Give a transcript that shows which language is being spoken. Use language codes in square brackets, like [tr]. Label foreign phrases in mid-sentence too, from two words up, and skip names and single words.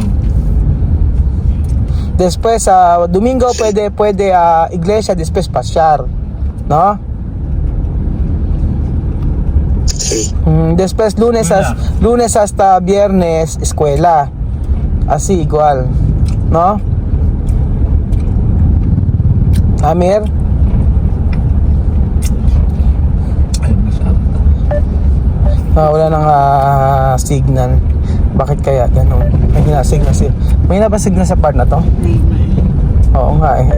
[es] Después, domingo puede iglesia, después pasear, ¿no? Sí. Después, lunes hasta viernes, escuela. Así igual, ¿no? Amir, [tl] Ay, masyado. wala nang signal. Bakit kaya ganun? May napasignal sa part na to? Oo nga eh.